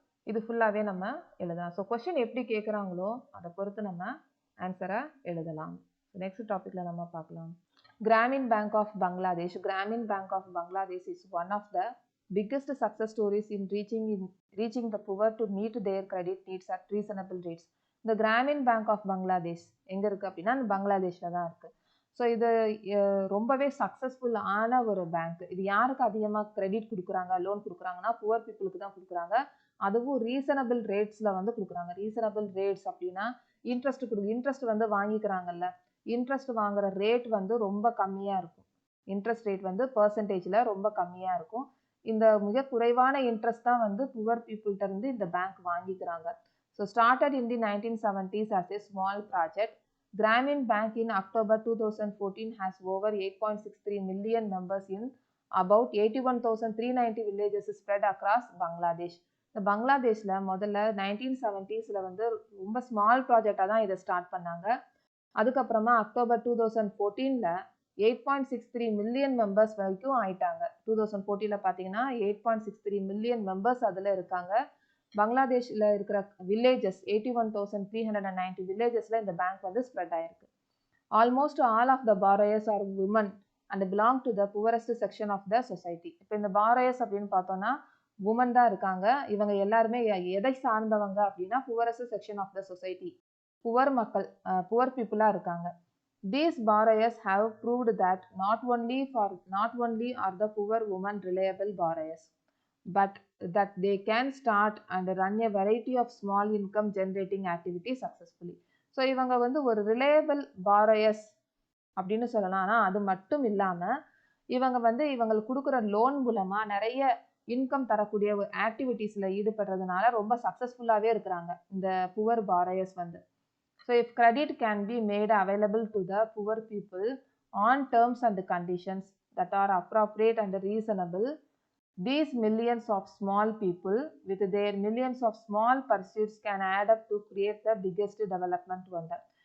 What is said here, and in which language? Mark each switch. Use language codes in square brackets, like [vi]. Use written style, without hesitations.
[ta] இது ஃபுல்லாகவே நம்ம எழுதலாம். ஸோ கொஸ்டின் எப்படி கேட்குறாங்களோ அதை பொறுத்து நம்ம ஆன்சரை எழுதலாம். நெக்ஸ்ட் டாப்பிக்கில் நம்ம பார்க்கலாம். Gramin bank of Bangladesh. [en] Grameen Bank of Bangladesh is one of the biggest success stories in reaching the poor to meet their credit needs at reasonable rates. [ta] இந்த கிராமின் பேங்க் ஆஃப் பங்களாதேஷ் எங்கே இருக்குது அப்படின்னா பங்களாதேஷில் தான் இருக்குது. ஸோ இது ரொம்பவே சக்ஸஸ்ஃபுல்லான ஒரு பேங்க். இது யாருக்கு அதிகமாக கிரெடிட் கொடுக்குறாங்க, லோன் கொடுக்குறாங்கன்னா புவர் பீப்புளுக்கு தான் கொடுக்குறாங்க. அதுவும் ரீசனபிள் ரேட்ஸில் வந்து கொடுக்குறாங்க. ரீசனபிள் ரேட்ஸ் அப்படின்னா இன்ட்ரெஸ்ட் வந்து வாங்கிக்கிறாங்கல்ல, இன்ட்ரெஸ்ட் வாங்குற ரேட் வந்து ரொம்ப கம்மியாக இருக்கும். இன்ட்ரெஸ்ட் ரேட் வந்து பர்சன்டேஜில் ரொம்ப கம்மியாக இருக்கும். இந்த மிக குறைவான இன்ட்ரெஸ்ட் தான் வந்து புவர் பீப்புள்கிட்ட இருந்து இந்த பேங்க் வாங்கிக்கிறாங்க. [en] So started in the 1970s as a small project, Grameen Bank in October 2014 has over 8.63 million members in about 81,390 villages spread across Bangladesh. [ta] இந்த பங்களாதேஷில் முதல்ல 1970s வந்து ரொம்ப ஸ்மால் ப்ராஜெக்டாக தான் இதை ஸ்டார்ட் பண்ணாங்க. அதுக்கப்புறமா அக்டோபர் 2014ல் 8.63 மில்லியன் மெம்பர்ஸ் வரைக்கும் ஆயிட்டாங்க. 2014ல் பார்த்தீங்கன்னா 8.63 மில்லியன் மெம்பர்ஸ் அதில் இருக்காங்க. பங்களாதேஷில் இருக்கிற வில்லேஜஸ் 81,390 வில்லேஜஸில் இந்த பேங்க் வந்து ஸ்ப்ரெட் ஆயிருக்கு. [en] Almost all of the borrowers are women and belong to the poorest section of the society. [ta] இப்போ இந்த borrowers அப்படின்னு பார்த்தோம்னா உமன் தான் இருக்காங்க. இவங்க எல்லாருமே எதை சார்ந்தவங்க அப்படின்னா [en] poorest section of the society, [ta] poor மக்கள், புவர் பீப்புளாக இருக்காங்க. [en] These borrowers have proved that not only are the poor women reliable borrowers, but that they can start and run a variety of small income generating activities successfully. [ta] So இவங்க வந்து ஒரு reliable borrowers அப்படின்னு சொல்லலாம். ஆனால் அது மட்டும் இல்லாமல் இவங்க வந்து இவங்களுக்கு கொடுக்குற லோன் மூலமாக நிறைய இன்கம் தரக்கூடிய ஒரு ஆக்டிவிட்டீஸில் ஈடுபடுறதுனால ரொம்ப சக்ஸஸ்ஃபுல்லாகவே இருக்கிறாங்க இந்த புவர் borrowers வந்து. [en] So if credit can be made available to the poor people on terms and conditions that are appropriate and reasonable, these millions of small people with their millions of small pursuits can add up to create the biggest development wonder.